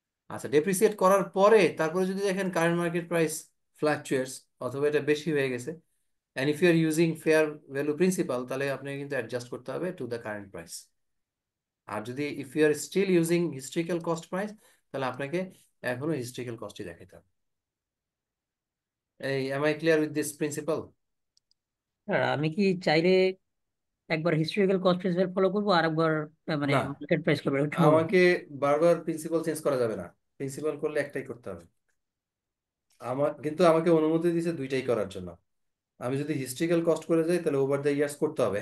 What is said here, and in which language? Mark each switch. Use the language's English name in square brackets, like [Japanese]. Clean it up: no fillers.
[Bangla] আচ্ছা, ডেপ্রিসিয়েট করার পরে তারপরে যদি দেখেন কারেন্ট মার্কেট প্রাইস ফ্লাকচুয়েটস অথবা এটা বেশি হয়ে গেছে, [English] And if you are using fair value principle, [Bangla] তাহলে আপনাকে কিন্তু অ্যাডজাস্ট করতে হবে টু দ্য কারেন্ট প্রাইস। আর যদি [English] if you are still using historical cost price, [Bangla] তাহলে আপনাকে এখনো হিস্ট্রিক্যাল কস্টই দেখাতে হবে। এই [English] am I clear with this principle? [Bangla] আমি কি চাইলে একবার হিস্টোরিক্যাল কস্ট প্রিন্সিপাল ফলো করবো আর একবার মানে না, মার্কেট প্রাইস করবো, এটা সম্ভব না? আমাকে বারবার প্রিন্সিপাল চেঞ্জ করা যাবে না। প্রিন্সিপাল করলে একটাই করতে হবে। কিন্তু আমাকে অনুমতি দিয়েছে দুইটাই করার জন্য। আমি যদি হিস্ট্রিক্যাল কস্ট করে যাই তাহলে ওভার দ্য ইয়ার্স করতে হবে।